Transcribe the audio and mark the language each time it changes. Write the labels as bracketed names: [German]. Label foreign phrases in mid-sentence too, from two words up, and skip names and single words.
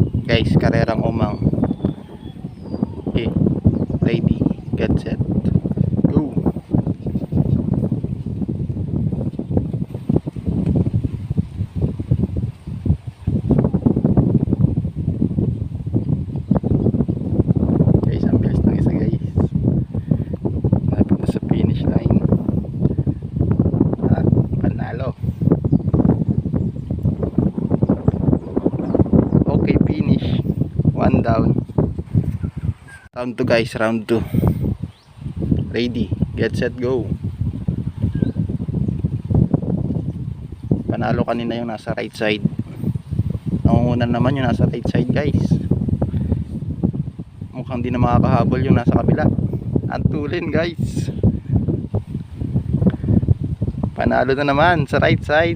[Filipino] guys, karerang umang. [English] Okay, ready, get set, go. [Filipino] Guys, ang bilis ng isa guys. Lapit na sa [English] finish line. [Filipino] At panalo. [English] Okay, finish. One down. Round 2 guys, round 2. Ready, get set, go. [Filipino] Panalo kanina yung nasa [English] right side. [Filipino] Nangunguna naman yung nasa [English] right side [Filipino] guys. Mukhang di na makakahabol yung nasa kabila. Antulin guys. Panalo na naman sa [English] right side.